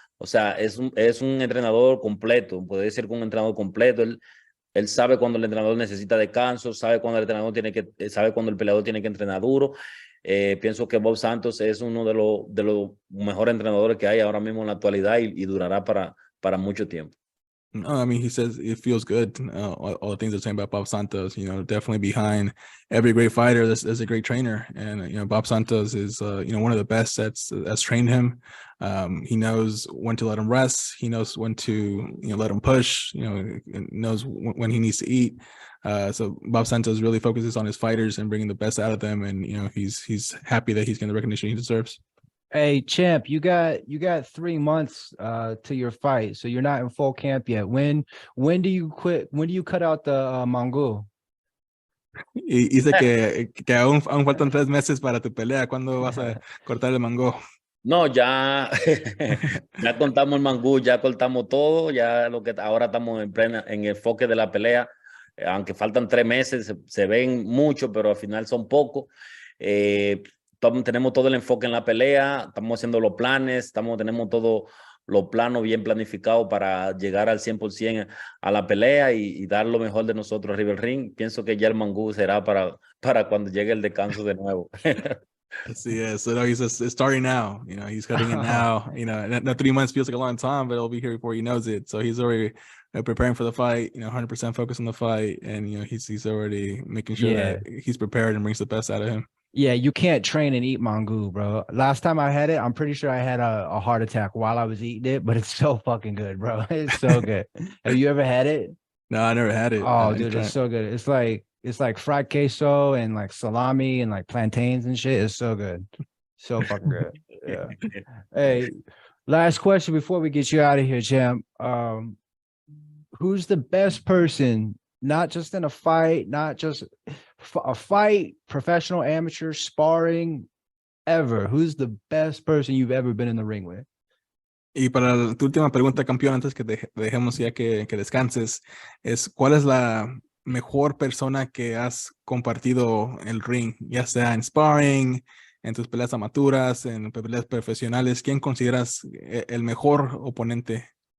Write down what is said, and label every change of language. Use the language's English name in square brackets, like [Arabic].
[Spanish] O sea, es un entrenador completo, puede decir que un entrenador completo. Él sabe cuando el entrenador necesita descanso, sabe cuando sabe cuando el peleador tiene que entrenar duro. Pienso que Bob Santos es uno de los mejores entrenadores que hay ahora mismo en la actualidad y durará para mucho tiempo. [English] No, I mean, he says it feels good. All the things they're saying about Bob Santos, definitely behind every great fighter, there's a great trainer. And, Bob Santos is, one of the best that's trained him. He knows when to let him rest. He knows when to, let him push, knows when he needs to eat. So Bob Santos really focuses on his fighters and bringing the best out of them. And, he's happy that he's getting the recognition he deserves. Hey, champ, you got 3 months to your fight, so you're not in full camp yet. When do you quit? When do you cut out the mango? [Spanish] Y dice que aún faltan 3 meses para tu pelea. ¿Cuándo vas a cortar el mango? No, ya, ya contamos el mangú, ya cortamos todo, ya lo que ahora estamos en el enfoque de la pelea, aunque faltan 3 meses, se ven mucho, pero al final son pocos. Tenemos todo el enfoque en la pelea, estamos haciendo los planes, tenemos todo los planos bien planificados para llegar al 100% a la pelea y dar lo mejor de nosotros arriba del ring. Pienso que ya el mangú será para cuando llegue el descanso de nuevo. Así es. [English] So no, he's just starting now. You know, he's cutting it now. You know, that 3 months feels like a long time, but it'll be here before he knows it. So he's already preparing for the fight. You know, 100% focused on the fight, and you know, he's already making sure Yeah. that he's prepared and brings the best out of him. Yeah, you can't train and eat mango, bro. Last time I had it, I'm pretty sure I had a heart attack while I was eating it, but it's so fucking good, bro. It's so good. Have you ever had it? No, I never had it. Oh, dude, it's so good. It's like fried queso and like salami and like plantains and shit. It's so good. So fucking good. Yeah. Hey, last question before we get you out of here, champ. Who's the best person, not just in a fight, not just a fight, professional, amateur, sparring, ever? Who's the best person you've ever been in the ring with? [Spanish] Y para tu última pregunta, campeón, antes que te dejemos ya que descanses, ¿cuál es la mejor persona que has compartido el ring, ya sea en sparring, en tus peleas amaturas, en peleas profesionales? ¿Quién consideras el mejor oponente?